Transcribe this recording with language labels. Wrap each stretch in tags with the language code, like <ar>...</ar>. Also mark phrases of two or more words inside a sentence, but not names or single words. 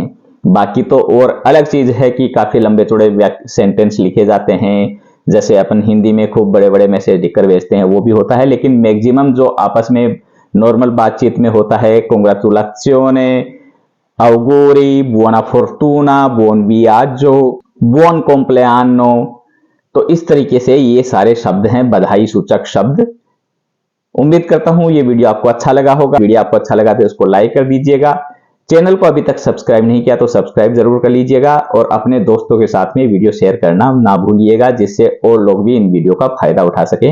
<hi>बाकी तो और अलग चीज है कि काफी लंबे चौड़े सेंटेंस लिखे जाते हैं, जैसे अपन हिंदी में खूब बड़े बड़े मैसेज लिखकर भेजते हैं वो भी होता है, लेकिन मैक्सिमम जो आपस में नॉर्मल बातचीत में होता है</hi> <it>congratulazioni, auguri, buona fortuna, buon viaggio, buon compleanno,</it> <hi>तो इस तरीके से ये सारे शब्द हैं बधाई सूचक शब्द। उम्मीद करता हूं ये वीडियो आपको अच्छा लगा होगा। वीडियो आपको अच्छा लगा तो इसको लाइक कर दीजिएगा, चैनल को अभी तक सब्सक्राइब नहीं किया तो सब्सक्राइब जरूर कर लीजिएगा और अपने दोस्तों के साथ में वीडियो शेयर करना ना भूलिएगा, जिससे और लोग भी इन वीडियो का फायदा उठा सकें।</hi>